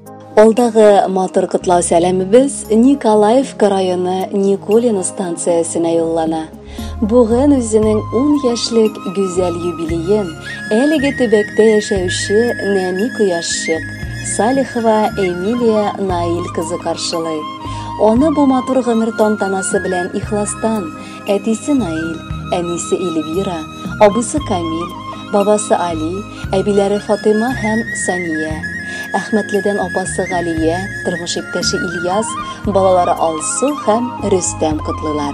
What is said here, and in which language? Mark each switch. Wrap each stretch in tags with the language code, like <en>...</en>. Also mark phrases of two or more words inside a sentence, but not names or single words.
<tt>Алдағы матур құтлау сәлемебез Николаевка районы Николин станциясына юллана. Бүгін өзінің 10 яшьлек güzel юбилейін әлеге төбәктә яшәүче нәни кояшчык Салихова Эмилия Наиль кызы каршылый. Оны бу матур гомер тантанасы белән ихластан әтисе Наиль, әнисе Эльвира, абысы Камил, бабасы Али, әбиләре Фатыма һәм Сания, Әхмәтледән апасы Галия, тормыш иптәше Ильяс, балалары Алсу һәм Рөстәм котлыйлар.</tt>